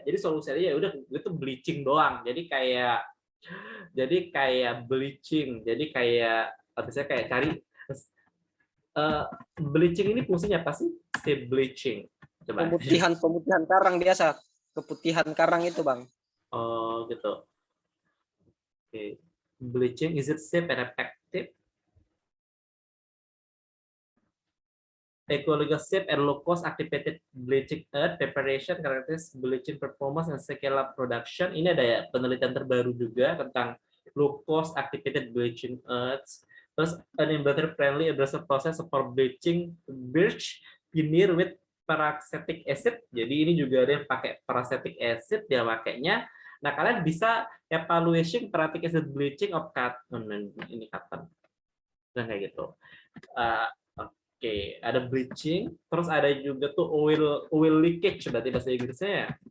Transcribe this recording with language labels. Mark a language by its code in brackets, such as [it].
[id] Jadi solusi aja ya udah gue tuh bleaching doang. Jadi kayak bleaching. Jadi kayak misalnya kayak cari bleaching ini fungsinya apa sih? Si bleaching. Coba. Pemutihan karang biasa. Keputihan karang itu, Bang. Oh, gitu. Oke. [en] Bleaching, is it safe and effective? Ecological safe and low cost activated bleaching earth preparation, characteristics bleaching performance and scale up production. [id] Ini ada ya penelitian terbaru juga tentang [en] low cost activated bleaching earths. [id] Terus [en] an environmental friendly abrasive process for bleaching birch veneer with paracetic acid. [id] Jadi ini juga ada yang pakai paracetic acid dia pakainya. Nah, kalian bisa [en] evaluation paracetic acid bleaching of cotton. [id] Ini cotton. Dan kayak gitu. Oke, ada bleaching, terus ada juga tuh oil leakage, berarti bahasa Inggrisnya ya.